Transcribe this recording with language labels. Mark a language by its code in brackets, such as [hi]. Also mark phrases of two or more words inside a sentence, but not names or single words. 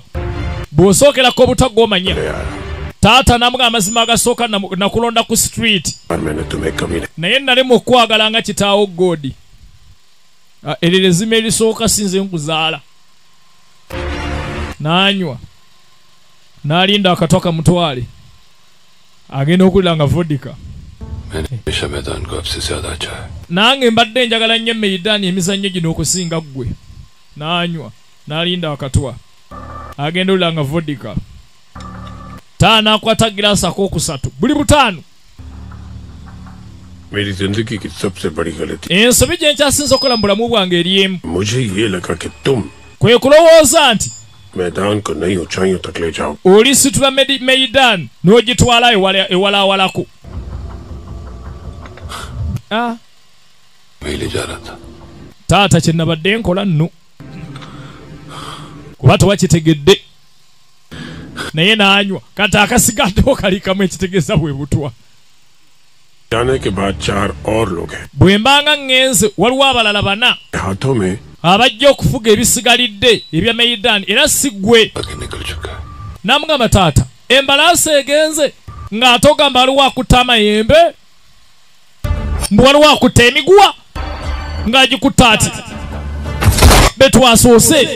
[lg] Bw'osookerako obutwa gw'omanya. Taata n'amugamba amazima agasooka nakulonda ku street. Naye nalema okwagala nga kitaawo Godi. Eryo lezima erisooka sinze nkuzaala. N'anywa. N'alinda akatwa kamutwale. Agenda okulira nga vodika. [hi] मैंने हमेशा मैदान को आपसे ज्यादा चाहा. [lg] Nange mbadde njagala nnyo Meidani emizannyo gino okusinga ggwe. N'anywa. N'alinda akatwa. Agenda okulira nga vodika. Taana akwata giraasi akookusatu. Buli butaano. [hi] मेरी जिंदगी की सबसे बड़ी गलती [lg] Ensobi gye nkyasinze okukola mu bulamu bwange eri emu. [hi] मुझे ये लगा कि तुम [lg] Kwe kulowooza nti [hi] मैदान को नई ऊंचाइयों तक ले जाओ. [lg] olisitula Meidani n'ogitwala ewalawalako. [hi] मैं ले जा रहा था. [lg] Taata kye nabadde nkola nno. Kuba tewakitegedde. Naye n'anywa. Kati akasigaddewo kali kamu ekitegeeza bwe butwa. [hi] जाने के बाद 4 और लोग हैं. [lg] Bwe mbanga ngenze waliwo abalala 4. [hi] हाथों में [lg] abajja okufuga ebisigalidde ebya Maidan era sigwe namugamba taata embalaasi egenze ng'ate ogamba waliwo akutta amayembe mbu waliwo akutta emiguwa ng'agikutta ati betwasoose